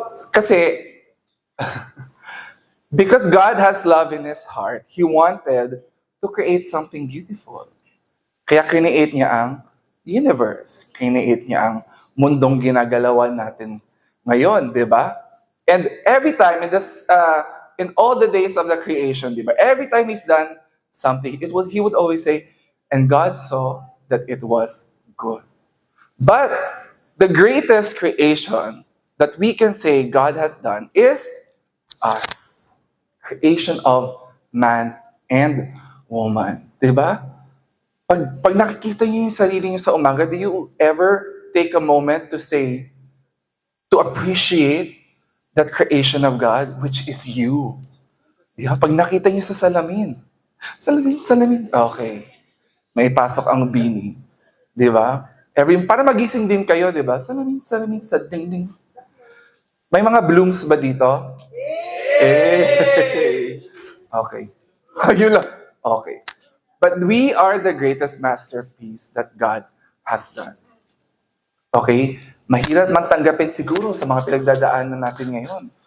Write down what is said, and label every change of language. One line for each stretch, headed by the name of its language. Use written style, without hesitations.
English: Kasi, because God has love in His heart, He wanted to create something beautiful.
Filipino: Kaya create niya ang universe. Create niya ang mundong ginagalawan natin ngayon, di ba?
English: And every time in all the days of the creation, di ba? Every time He's done something, He would always say, and God saw that it was good. But the greatest creation that we can say God has done is us. Creation of man and woman. Diba?
Filipino: Pag nakikita niyo yung sarili niyo sa umaga,
English: do you ever take a moment to say, to appreciate that creation of God, which is you? Diba?
Filipino: Pag nakita niyo sa salamin, salamin. Okay. May pasok ang bini. Diba? Para magising din kayo, diba? Salamin sa dingding. May mga blooms ba dito? Eh. Okay. Yun lang. Okay.
English: But we are the greatest masterpiece that God has done. Okay?
Filipino: Mahirap man tanggapin siguro sa mga pinagdadaanan natin ngayon.